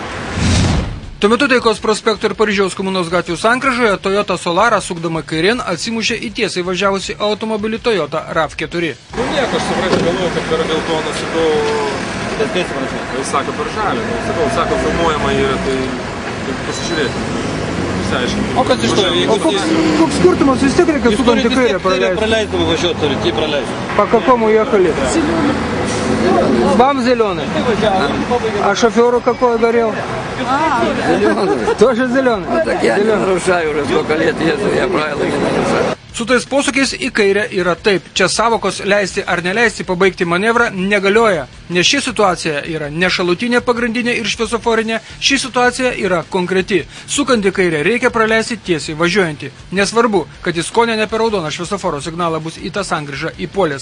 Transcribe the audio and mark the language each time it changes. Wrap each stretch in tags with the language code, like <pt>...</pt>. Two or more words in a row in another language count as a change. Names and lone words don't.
<lt>Tuo metu Taikos prospekto ir Paryžiaus komunos gatvių sankryžoje Toyota Solara sukdama kairėn atsimušė į tiesiai važiavusi automobilį Toyota RAV4. Nu nieko, aš suprasti galvoju, kad per geltoną šitau didesnės panašiai. Jis sako per žalį, sako filmuojama yra, tai pasižiūrėti. O kas iš to? O koks skirtumas, vis tiek reikia sukant į kairę praleisti? Пролезть važiuoti turite,</lt> <ru>пролезть. По какому ехали? Вам зеленый? А шоферу какой горел? Зеленый. Тоже зеленый? Ну, так я не нарушаю уже сколько лет езжу, я правила не нарушаю.</ru> <lt>Su tais posūkiais į kairę yra taip. Čia savokos leisti ar neleisti pabaigti manevrą negalioja. Nes ši situacija yra ne šalutinė, pagrindinė ir šviesoforinė, ši situacija yra konkreti. Sukant į kairę reikia praleisti tiesiai važiuojantį. Nesvarbu, kad jis kone ne per raudoną šviesoforo signalą bus į tą sankryžą įpuolęs.</lt>